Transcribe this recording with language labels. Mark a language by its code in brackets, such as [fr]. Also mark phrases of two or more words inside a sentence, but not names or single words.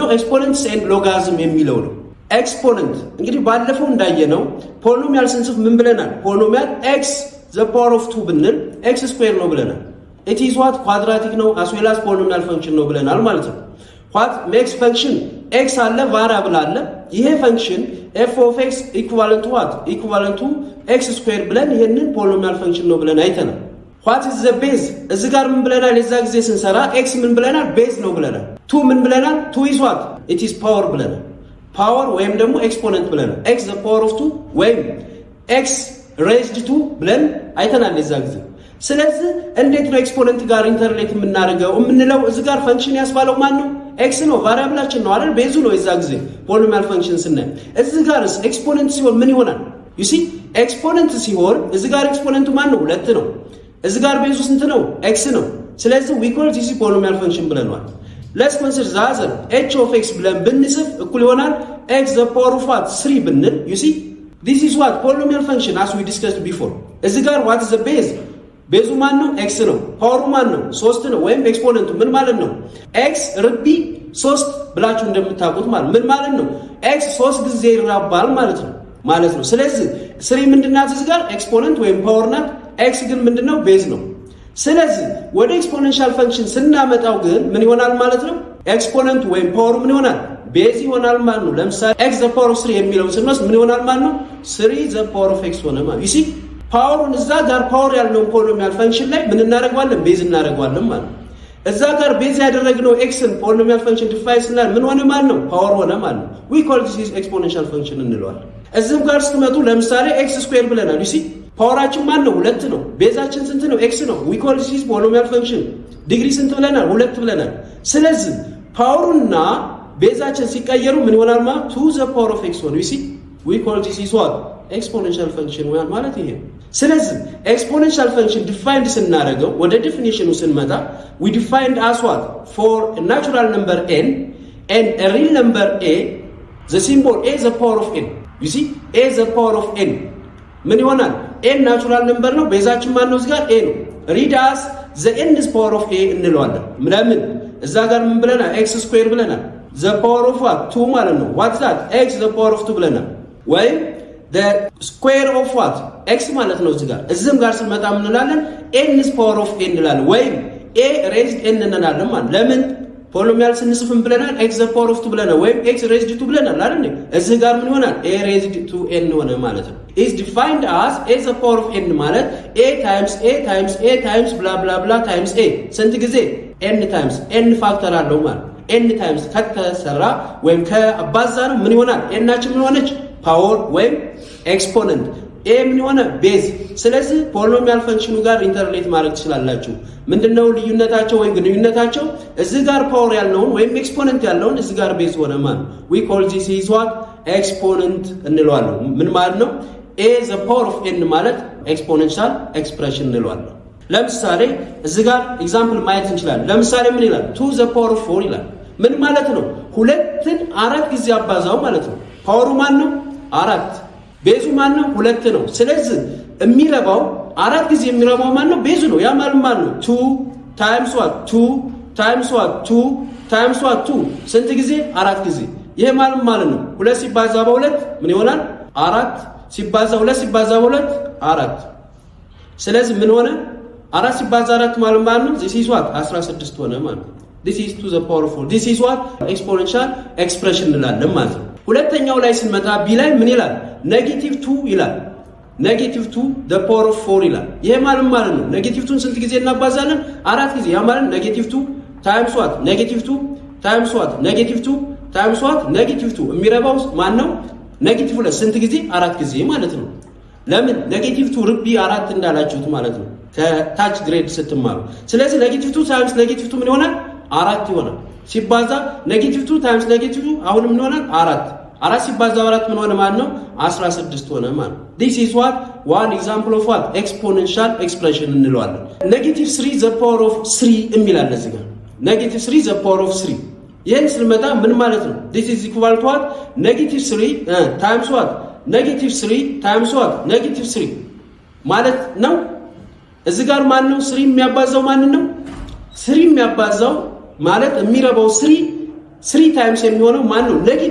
[en] Exponents and logarithm [am] የሚለው ነው። ኤክስፖነንት እንግዲህ ባለፈው እንዳየነው ፖሊኖሚያል ስንጽፍ ምን ብለናል? ፖሊኖሚያል [en] x the power of 2 [am] ብንል x ስኩዌር ነው ብለናል። [en] it is what [am] ኳድራቲክ ነው [en] as well as polynomial function [am] ነው ብለናል ማለት ነው። [en] what makes function x [am] አለ፣ ቫሪያብል አለ። ይሄ ፈንክሽን [en] f of x equivalent to what equivalent to x [am] ስኩዌር ብለን ይሄንን [en] polynomial function [am] ነው ብለን አይተናል። [en] what is the base? [am] እዚህ ጋር ምን ብለናል? የዛ ጊዜ ስንሰራ x ምን ብለናል? ቤዝ ነው ብለናል። 2 ምን ብለናል? [en] 2 is what it is power [am] ብለናል። ፓወር ወይም ደግሞ ኤክስፖነንት ብለን [en] x the power of 2 [am] ወይም [en] x raised to [am] ብለን አይተናል የዛ ጊዜ። ስለዚህ እንዴት ነው ኤክስፖነንት ጋር ኢንተርሌት የምናደርገው የምንለው? እዚህ ጋር ፈንክሽን ያስባለው ማን ነው? x ነው፣ ቫሪያብላችን ነው አይደል? ቤዙ ነው የዛ ጊዜ [en] polynomial function [am] ስናይ። እዚህ ጋርስ ኤክስፖነንት ሲሆን ምን ይሆናል? [en] you see [am] ኤክስፖነንት ሲሆን እዚህ ጋር ኤክስፖነንቱ ማን ነው? 2 ነው። እዚህ ጋር ቤዙ ስንት ነው? x ነው። ስለዚህ [en] we call this polynomial function [am] ብለናል። [en] let's consider the other h of x [am] ብለን ብንጽፍ እኩል ይሆናል [en] x the power of what 3 [am] ብንል [en] you see this is what polynomial function as we discussed before። [am] እዚህ ጋር [en] what is the base? [am] ቤዙ ማን ነው? x ነው። ፓወሩ ማን ነው? 3 ነው። ወይም ኤክስፖነንቱ ምን ማለት ነው? x ርቢ 3 ብላችሁ እንደምታውቁት ማለት ምን ማለት ነው? x 3 ጊዜ ይራባል ማለት ነው። ማለት ነው። ስለዚህ 3 ምንድናት? እዚህ ጋር ኤክስፖነንት ወይም ፓወር ናት። ኤክስ ግን ምንድነው ቤዝ ነው። ስለዚህ ወደ [en] exponential function [am] ስናመጣው ግን ምን ይሆናል ማለት ነው? ኤክስፖነንቱ ወይም ፓወሩ ምን ይሆናል? ቤዝ ይሆናል ማለት ነው። ለምሳሌ [en] x the power of 3 [am] የሚለውን ስንወስድ ምን ይሆናል ማለት ነው? [en] 3 the power of x [am] ሆነ ማለት [en] you see [am] ፓወሩን እዛ ጋር ፓወር ያልነው [en] polynomial function [am] ላይ ምን እናደርገዋለን? ቤዝ እናደርገዋለን ማለት ነው። እዛ ጋር ቤዝ ያደረግነው ኤክስን [en] polynomial function define [am] ስናደርግ ምን ሆነ ማለት ነው? ፓወር ሆነ ማለት ነው። [en] we call this exponential function [am] እንለዋለን። እዚህም ጋር ስትመጡ ለምሳሌ x ስኩዌር ብለናል [en] you see [am] ፓወራችን ማን ነው? 2 ነው። ቤዛችን ስንት ነው? x ነው። [en] we call this polynomial function [am] ዲግሪ ስንት ብለናል? [en] 2 [am] ብለናል። ስለዚህ ፓወሩና ቤዛችን ሲቀየሩ ምን ይሆናል ማለት [en] 2 the power of x ሆነ you see we call this what exponential function [am] ይሆናል ማለት ይሄ። ስለዚህ [en] exponential function defined [am] ስናደርገው ወደ ዴፊኒሽኑ ስንመጣ [en] we defined as what for a natural number n and a real number a the symbol a the power of n you see a the power of n [am] ምን ይሆናል? n ናቹራል ነምበር ነው። ቤዛችን ማን ነው? እዚህ ጋር a ነው። [en] read as the nth power of a [am] እንለዋለን። ለምን እዛ ጋር ምን ብለናል? x ስኩዌር ብለናል። [en] the power of what 2 [am] ማለት ነው። [en] what's that x the power of 2 [am] ብለናል። ወይም [en] the square of what x [am] ማለት ነው። እዚህም ጋር ስንመጣ ምን እንላለን? [en] nth power of a [am] እንላለን። ወይም [en] a raised n [am] እንላለን ማለት ለምን ፖሊኖሚያል ስንጽፍም ብለናል [en] x the power of 2 [am] ብለናል ወይም [en] x raised to [am] ብለናል አይደል? እዚህ ጋር ምን ይሆናል? [en] a raised to n [am] ሆነ ማለት ነው። [en] is defined as a the power of n [am] ማለት [en] a times a times a times blah blah blah times a [am] ስንት ጊዜ [en] n times n [am] ፋክተር አለው ማለት n times ከተሰራ ወይም ከአባዛ ነው ምን ይሆናል? n ናችን ምን ሆነች? ፓወር ወይም ኤክስፖነንት a ምን ሆነ? ቤዝ። ስለዚህ [en] polynomial function [am] ጋር ኢንተርሌት ማድረግ ትችላላችሁ። ምንድነው ልዩነታቸው ወይም ግንኙነታቸው? እዚህ ጋር ፓወር ያልነውን ወይም ኤክስፖነንት ያልነውን እዚህ ጋር ቤዝ ሆነ ማለት [en] we call this is what exponent [am] እንለዋለን። ምን ማለት ነው? [en] a the power of n [am] ማለት [en] exponential expression [am] እንለዋለን። ለምሳሌ እዚህ ጋር ኤግዛምፕል ማየት እንችላለን። ለምሳሌ ምን ይላል? [en] 2 the power of 4 [am] ይላል። ምን ማለት ነው? ሁለትን 4 ጊዜ አባዛው ማለት ነው። ፓወሩ ማን ነው? 4 ቤዙ ማን ነው? 2 ነው። ስለዚህ የሚረባው 4 ጊዜ የሚረባው ማን ነው? ቤዙ ነው። ያ ማለት ማን ነው? [en] 2 times what 2 times what 2 times what 2 [am] ስንት ጊዜ? 4 ጊዜ። ይሄ ማለት ነው 2 ሲባዛ በ2 ምን ይሆናል? 4 ሲባዛ 2 ሲባዛ በ2 4። ስለዚህ ምን ሆነ? 4 ሲባዛ 4 ማለት ነው [en] this is what [am] 16 ሆነ ማለት ነው። [en] this is to the power of 4 this is what exponential expression [am] እንላለን ማለት ነው። ሁለተኛው ላይ ስንመጣ ቢ ላይ ምን ይላል? -2 ይላል። [en] -2 the power of 4 [am] ይላል። ይሄ ማለት ነው -2ን ስንት ጊዜ እናባዛለን? 4 ጊዜ። ያ ማለት [en] -2 times what -2 times what -2 times what -2 [am] የሚረባው ማን ነው? -2 ስንት ጊዜ? 4 ጊዜ ማለት ነው። ለምን -2 ርቢ 4 እንዳላችሁት ማለት ነው ከታች ግሬድ ስትማሩ። ስለዚህ [en] -2 times -2 [am] ምን ይሆናል? 4 ይሆናል። ሲባዛ [en] -2 times -2 [am] አሁንም ምን ይሆናል? 4 ሲባዛ 4 ምን ሆነ ማለት ነው? 16 ሆነ ማለት ነው። [en] this is what one example of what exponential expression [am] እንለዋለን። [en] -3 the power of 3 [am] የሚላል እዚህ ጋር [en] -3 the power of 3 [am] ይሄን ስንመጣ ምን ማለት ነው? [en] this is equal to what -3 times what -3 times what -3 [am] ማለት ነው። እዚህ ጋር ማን ነው 3 የሚያባዛው? ማን ነው 3 የሚያባዛው ማለት የሚረባው 3 ታይምስ የሚሆነው ማን ነው?